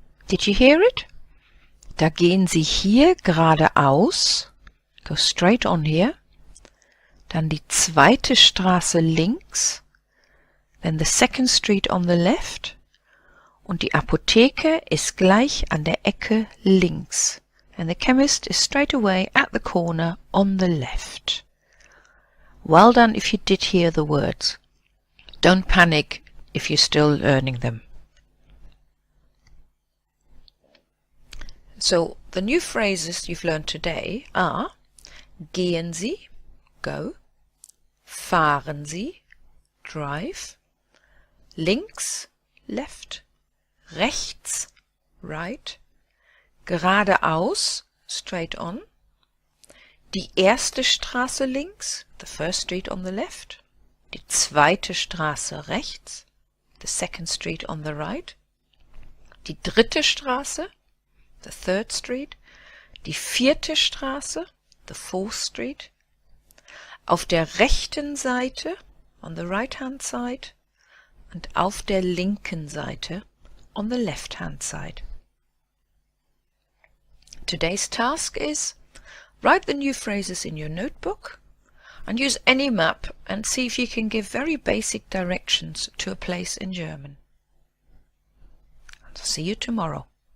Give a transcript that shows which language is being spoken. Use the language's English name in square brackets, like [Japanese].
[English] Did you hear it? [German] Da gehen Sie hier geradeaus, [English] go straight on here, [German] dann die 2. Straße links, [English] then the 2nd street on the left [German] und die Apotheke ist gleich an der Ecke links. [English] And the chemist is straight away at the corner on the left. Well done if you did hear the words. Don't panic if you're still learning them. So the new phrases you've learned today are gehen Sie, go, fahren Sie, drive, links, left, rechts, right, geradeaus, straight on, die 1. [German] Straße links, [English] the 1st street on the left, [German] die 2. Straße rechts, [English] the 2nd street on the right, [German] die 3. [English] Straße, the 3rd street, [German] die 4. [English] Straße, the 4th street, [German] auf der rechten Seite, [English] on the right-hand side, [German] und auf der linken Seite, [English] on the left-hand side. Today's task is write the new phrases in your notebook and use any map and see if you can give very basic directions to a place in German. I'll see you tomorrow.